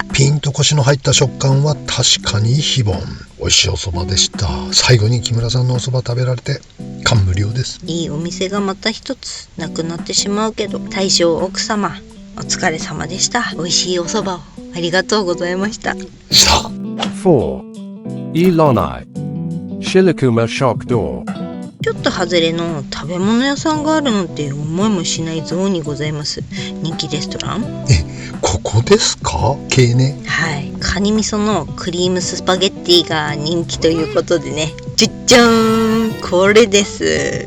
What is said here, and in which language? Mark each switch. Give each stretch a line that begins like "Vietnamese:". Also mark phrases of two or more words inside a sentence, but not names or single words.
Japanese: ピンとコシの入った食感は確かに非凡。美味しいおそばでした。最後に木村さんのおそば食べられて感無量です。いいお店がまた一つなくなってしまうけど、大将奥様お疲れ様でした。美味しいおそばをありがとうございました。 4. Ilonai. Shirokuma Shokdo. ちょっと外れの食べ物屋さんがあるのって思いもしないゾーンにございます。人気レストラン。ここですか。系ね。はい、カニ味噌のクリームスパゲッティが人気ということでね、じゃじゃーん、これです。